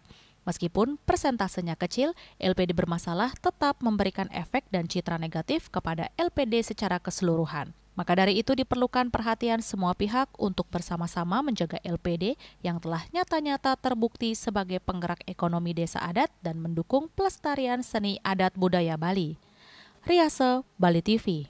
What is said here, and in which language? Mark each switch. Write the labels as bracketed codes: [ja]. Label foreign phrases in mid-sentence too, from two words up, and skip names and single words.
[id] Meskipun persentasenya kecil, LPD bermasalah tetap memberikan efek dan citra negatif kepada LPD secara keseluruhan. Maka dari itu diperlukan perhatian semua pihak untuk bersama-sama menjaga LPD yang telah nyata-nyata terbukti sebagai penggerak ekonomi desa adat dan mendukung pelestarian seni adat budaya Bali. Riase, Bali TV.